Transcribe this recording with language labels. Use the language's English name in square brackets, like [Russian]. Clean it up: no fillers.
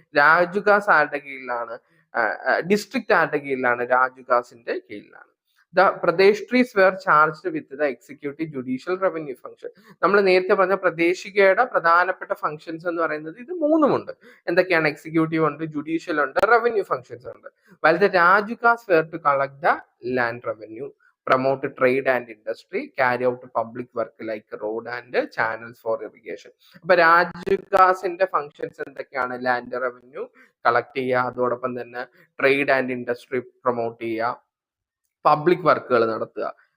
[Malayalam] രാജുഗാസ് ആരുടെ കീഴിലാണ്? ഡിസ്ട്രിക്ട് ആരുടെ കീഴിലാണ്? രാജുഗാസിന്റെ കീഴിലാണ്. [English] The Pradesh were charged with the executive judicial revenue function. [Malayalam] നമ്മൾ നേരത്തെ പറഞ്ഞ പ്രദേശികയുടെ പ്രധാനപ്പെട്ട ഫംഗ്ഷൻസ് എന്ന് പറയുന്നത് ഇത് മൂന്നുമുണ്ട്. എന്തൊക്കെയാണ്? എക്സിക്യൂട്ടീവ് ഉണ്ട്, ജുഡീഷ്യൽ ഉണ്ട്, റവന്യൂ ഫംഗ്ഷൻസ് ഉണ്ട്. [English] While the Rajugas were to collect the land revenue, promote trade and industry, carry out public work like road and channels for irrigation. [Malayalam] അപ്പൊ രാജുഗാസിന്റെ ഫംഗ്ഷൻസ് എന്തൊക്കെയാണ്? ലാൻഡ് റവന്യൂ കളക്ട് ചെയ്യുക, അതോടൊപ്പം തന്നെ trade and industry promote ചെയ്യുക, public വർക്കുകൾ നടത്തുക,